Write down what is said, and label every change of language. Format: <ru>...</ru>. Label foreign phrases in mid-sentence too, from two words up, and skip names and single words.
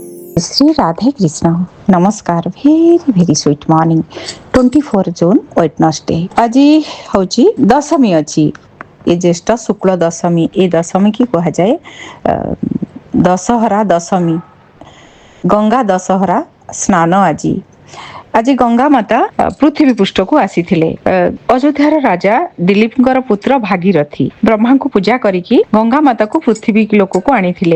<en>Sri Radhe Krishna. Namaskar. Very very sweet morning. 24 June Wednesday.</en> <or>ଆଜି ହଉଛି ଦଶମୀ ଅଛି। ଏ ଜ୍ୟେଷ୍ଠ ଶୁକ୍ଳ ଦଶମୀ। ଏ ଦଶମୀ କି କୁହାଯାଏ ଦଶହରା ଦଶମୀ। ଗଙ୍ଗା ଦଶହରା ସ୍ନାନ ଆଜି। ଆଜି ଗଙ୍ଗା ମାତା ପୃଥିବୀ ପୃଷ୍ଠକୁ ଆସିଥିଲେ। ଅଯୋଧ୍ୟାର ରାଜା ଦିଲ୍ଲୀପଙ୍କର ପୁତ୍ର ଭାଗିରଥୀ ବ୍ରହ୍ମାଙ୍କୁ ପୂଜା କରିକି ଗଙ୍ଗା ମାତାକୁ ପୃଥିବୀ ଲୋକକୁ ଆଣିଥିଲେ।</or>